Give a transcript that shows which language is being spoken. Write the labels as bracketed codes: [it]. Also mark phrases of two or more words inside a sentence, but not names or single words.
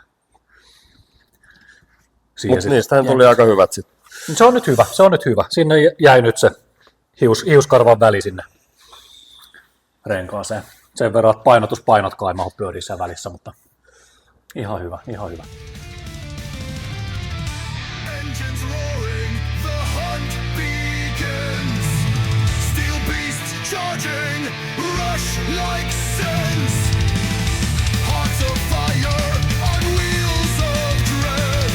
[fi] Mutta niistähän tuli aika hyvät sitten. Se on nyt hyvä. Sinne jäi nyt se hiuskarvan väli sinne renkaaseen. Sen verran, että painotkaan ei mahu pyörissä välissä, mutta ihan hyvä. [en] Engines roaring, the hunt begins. Steel beasts charging, rush like sins. Hearts of fire on wheels of dread.